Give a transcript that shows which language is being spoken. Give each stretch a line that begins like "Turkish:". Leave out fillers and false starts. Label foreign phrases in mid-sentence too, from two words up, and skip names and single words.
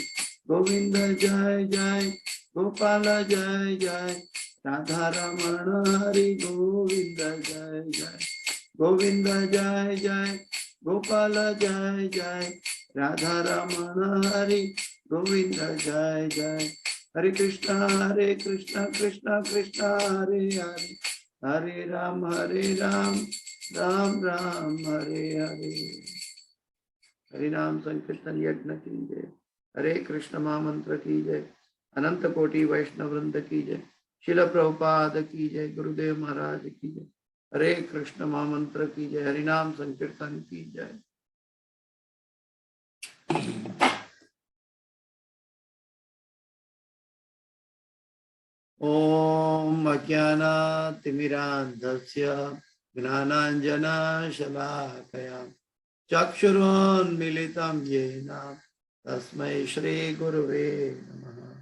Hindi: गोविंद जय जय, गोपाल जय जय, राधा रमण हरि गोविंद जय जय, गोविंद जय जय, गोपाल जय जय, राधा रमण हरि गोविंद जय जय.
Sanskrit: हरे कृष्ण, कृष्ण कृष्ण, हरे हरे, हरे राम, राम राम, हरे हरे.
Hindi: हरि नाम संकीर्तन यज्ञ की जय, हरे कृष्ण महामंत्र की जय, अनंत कोटि वैष्णव वृंद की जय, शिल प्रभुपाद की जय, गुरुदेव महाराज की जय, हरे कृष्ण महामंत्र की जय, हरि नाम संकीर्तन की जय।
Sanskrit: ओम अज्ञानातिमिरान्धस्य ज्ञानाञ्जनशलाकया चक्षुरुन्मीलितं येन तस्मै श्रीगुरुवे नमः।